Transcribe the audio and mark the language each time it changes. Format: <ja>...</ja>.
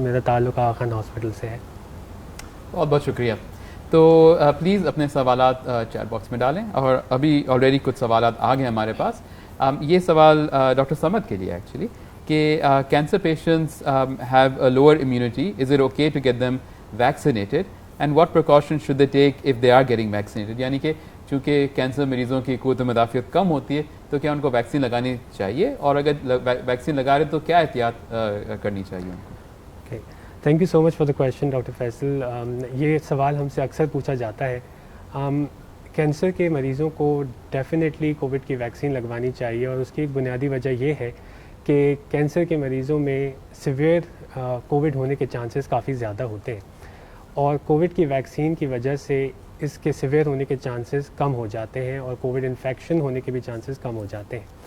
<ur>میرا تعلق آغا خان ہاسپٹل سے ہے. بہت بہت شکریہ. تو پلیز اپنے سوالات چیٹ باکس میں ڈالیں. اور ابھی آلریڈی کچھ سوالات آ گئے ہمارے پاس. یہ سوال ڈاکٹر سمد کے لیے ایکچولی کہ</ur> <en>Cancer patients have a lower immunity. Is it okay to get them vaccinated and what precaution should they take if they are getting vaccinated.</en> <ur>یعنی کہ چونکہ کینسر مریضوں کی قوت مدافعت کم ہوتی ہے تو کیا ان کو ویکسین لگانی چاہیے, اور اگر ویکسین لگا رہے تو کیا احتیاط کرنی چاہیے ان کو.</ur> <en>Thank you so much for the question doctor Faisal.</en> <ur>یہ سوال ہم سے اکثر پوچھا جاتا ہے. کینسر کے مریضوں کو ڈیفینیٹلی کووڈ کی ویکسین لگوانی چاہیے, اور اس کی ایک بنیادی وجہ یہ ہے کہ کینسر کے مریضوں میں سیویئر کووڈ ہونے کے چانسز کافی زیادہ ہوتے ہیں, اور کووڈ کی ویکسین کی وجہ سے اس کے سیویئر ہونے کے چانسز کم ہو جاتے ہیں, اور کووڈ انفیکشن ہونے کے بھی چانسز کم ہو جاتے ہیں.</ur>